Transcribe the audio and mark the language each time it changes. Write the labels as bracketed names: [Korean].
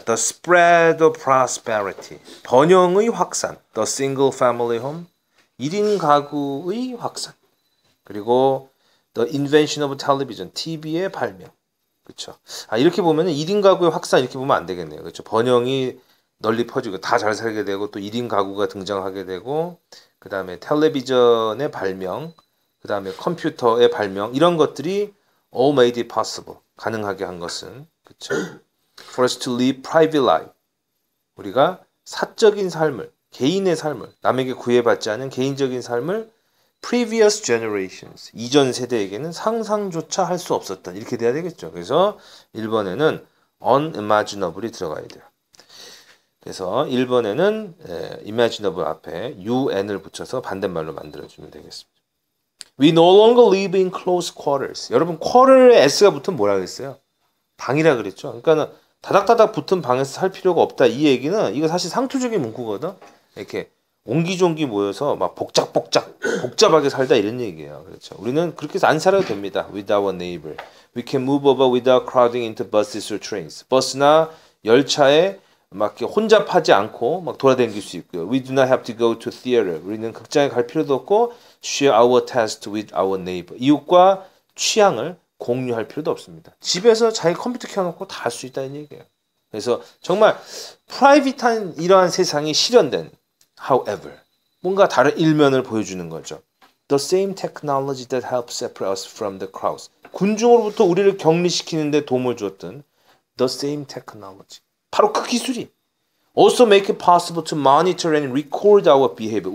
[English] The spread of prosperity. [Korean] 번영의 확산. [English] The single family home. [Korean] 1인 가구의 확산. [English] 그리고 The invention of television. [Korean] TV의 발명. 그렇죠. 이렇게 보면은 1인 가구의 확산 이렇게 보면 안 되겠네요. 그렇죠. 번영이 널리 퍼지고 다 잘 살게 되고 또 1인 가구가 등장하게 되고 그다음에 텔레비전의 발명, 그다음에 컴퓨터의 발명 이런 것들이 [English] all made it possible. [Korean] 가능하게 한 것은 그렇죠. [English] For us to live private life. [Korean] 우리가 사적인 삶을, 개인의 삶을, 남에게 구애받지 않은 개인적인 삶을 [English] previous generations, [Korean] 이전 세대에게는 상상조차 할 수 없었던 이렇게 돼야 되겠죠. 그래서 1번에는 unimaginable이 들어가야 돼요. 그래서 1번에는 imaginable 앞에 un을 붙여서 반대말로 만들어주면 되겠습니다. [English] We no longer live in close quarters. [Korean] 여러분 quarter에 s가 붙으면 뭐라 그랬어요? 방이라 그랬죠. 그러니까 다닥다닥 붙은 방에서 살 필요가 없다. 이 얘기는 이거 사실 상투적인 문구거든. 이렇게 옹기종기 모여서 막 복잡하게 살다 이런 얘기예요. 그렇죠. 우리는 그렇게 해서 안 살아도 됩니다. [English] With our neighbor. We can move over without crowding into buses or trains. [Korean] 버스나 열차에 막 혼잡하지 않고 막 돌아다닐 수 있고요. [English] We do not have to go to theater. [Korean] 우리는 극장에 갈 필요도 없고 [English] share our taste with our neighbor. [Korean] 이웃과 취향을 공유할 필요도 없습니다. 집에서 자기 컴퓨터 켜놓고 다 할 수 있다는 얘기예요. 그래서 정말 프라이빗한 이러한 세상이 실현된 however 뭔가 다른 일면을 보여주는 거죠. [English] The same technology that helps separate us from the crowds. [Korean] 군중으로부터 우리를 격리시키는 데 도움을 주었던 [English] the same technology. [Korean] 바로 그 기술이 [English] also make it possible to monitor and record our behavior.